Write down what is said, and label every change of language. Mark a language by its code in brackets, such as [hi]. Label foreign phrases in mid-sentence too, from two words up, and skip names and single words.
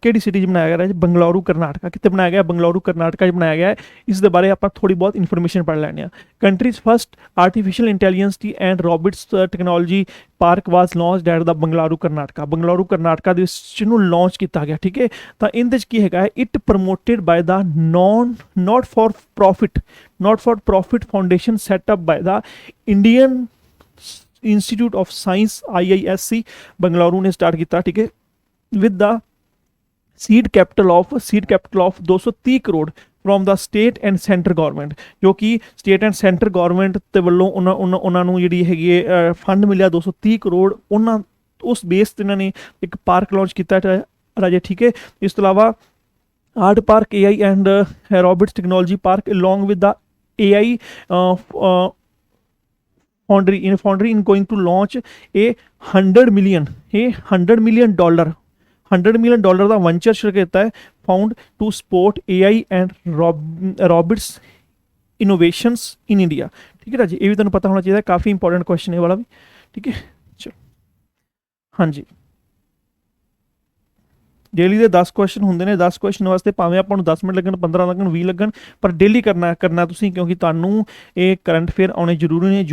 [pa] ਕਿਹੜੀ ਸਿਟੀ 'ਚ ਬਣਾਇਆ ਗਿਆ? ਬੰਗਲੌਰੂ ਕਰਨਾਟਕਾ। ਕਿੱਥੇ ਬਣਾਇਆ ਗਿਆ? ਬੰਗਲੌਰੂ ਕਰਨਾਟਕਾ 'ਚ ਬਣਾਇਆ ਗਿਆ ਹੈ। ਇਸ ਦੇ ਬਾਰੇ ਆਪਾਂ ਥੋੜੀ ਬਹੁਤ ਇਨਫੋਰਮੇਸ਼ਨ ਪੜ੍ਹ ਲੈਂਦੇ ਹਾਂ। [en] Country's first artificial intelligence and robots technology park was launched at the Bengaluru Karnataka. [pa] ਬੰਗਲੌਰੂ ਕਰਨਾਟਕਾ ਦੇ ਵਿੱਚ ਇਹਨੂੰ ਲਾਂਚ ਕੀਤਾ ਗਿਆ, ਠੀਕ ਹੈ। ਤਾਂ ਇਹਦੇ 'ਚ ਕੀ ਹੈਗਾ ਹੈ, [en] It promoted by the not for profit foundation set up by the Indian Institute of Science IISc ਬੰਗਲੌਰੂ [pa] ਨੇ ਸਟਾਰਟ ਕੀਤਾ, ਠੀਕ ਹੈ, [en] with the seed capital of 230 ਕਰੋੜ from the state and center government, [pa] ਜੋ ਕਿ [en] state and center government [pa] ਤੇ ਵੱਲੋਂ ਉਹਨਾਂ ਨੂੰ ਜਿਹੜੀ ਹੈਗੀ ਹੈ ਫੰਡ ਮਿਲਿਆ 230 ਕਰੋੜ। ਉਸ ਬੇਸ ਤੇ ਇਹਨਾਂ ਨੇ ਇੱਕ ਪਾਰਕ ਲਾਂਚ ਕੀਤਾ ਰਾਜੇ, ਠੀਕ ਹੈ। ਇਸ ਤੋਂ ਇਲਾਵਾ [en] Art Park AI and Robotics Technology Park along with the AI foundry in going to launch a $100 million [pa] ਦਾ venture ਸ਼ੁਰੂ ਕੀਤਾ ਹੈ, [en] found to support AI and robotics innovations in India, [pa] ਠੀਕ ਹੈ ਰਾਜੀ। ਇਹ ਵੀ ਤੁਹਾਨੂੰ ਪਤਾ ਹੋਣਾ ਚਾਹੀਦਾ, ਕਾਫੀ [en] important question [pa] ਇਹ ਵਾਲਾ ਵੀ, ਠੀਕ ਹੈ। ਚਲੋ ਹਾਂਜੀ, ਡੇਲੀ ਦੇ 10 ਕੁਐਸਚਨ ਹੁੰਦੇ ਨੇ। 10 ਕੁਐਸਚਨ ਵਾਸਤੇ ਭਾਵੇਂ ਆਪਾਂ ਨੂੰ 10 ਮਿੰਟ ਲੱਗਣ, 15 ਲੱਗਣ, 20 ਲੱਗਣ, ਪਰ ਡੇਲੀ ਕਰਨਾ ਤੁਸੀਂ, ਕਿਉਂਕਿ ਤੁਹਾਨੂੰ ਇਹ [en] current affair [pa] ਆਉਣੇ ਜ਼ਰੂਰੀ ਨੇ।